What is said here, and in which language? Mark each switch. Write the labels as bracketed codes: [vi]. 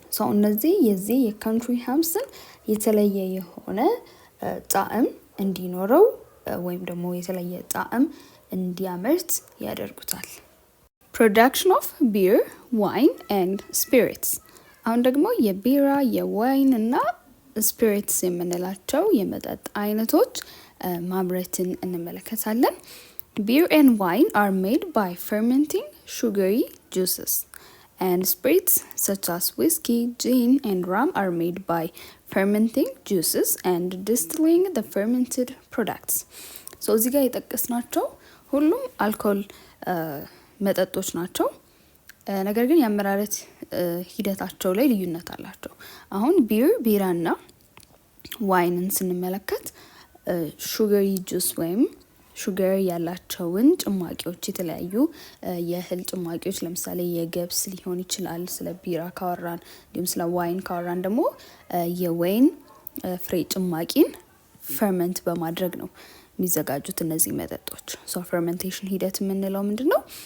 [am] እነዚህ የዚህ የካንትሪ ሃምስን የተለየ የሆነ ጣዕም እንዲኖረው ወይም ደግሞ የተለየ ጣዕም እንዲያመርት ያደርጉታል። [en] Production of beer, wine and spirits. [am] አሁን ደግሞ የቢራ የዋይን እና ስፒሪትስ የምንላቸው የመጠጥ አይነቶች ማምረትን እንመለከታለን። [en] Beer and wine are made by fermenting sugary juices, and spirits such as whiskey, gin, and rum are made by fermenting juices and distilling the fermented products. [am] እዚህ ጋር የጠቀስናቸው ሁሉም አልኮል መጠጦች ናቸው። ነገር ግን የአመራረት ሂደታቸው ላይ ልዩነት አላቸው። አሁን ቢራና ዋይንን ስንመለከት ሹገሪ ጁስ ወይም ሹገር ያላቸውን ጭማቂዎች የተለያዩ የእህል ጭማቂዎች ለምሳሌ የገብስ ሊሆን ይችላል። ስለ ቢራ ካወራን እንዲሁም ስለ ዋይን ካወራን ደግሞ የወይን ፍሬ ጭማቂን ፈርመንት በማድረግ ነው የሚዘጋጁት እነዚህ መጠጦች። ፈርመንቴሽን ሂደት የምንለው ምንድነው?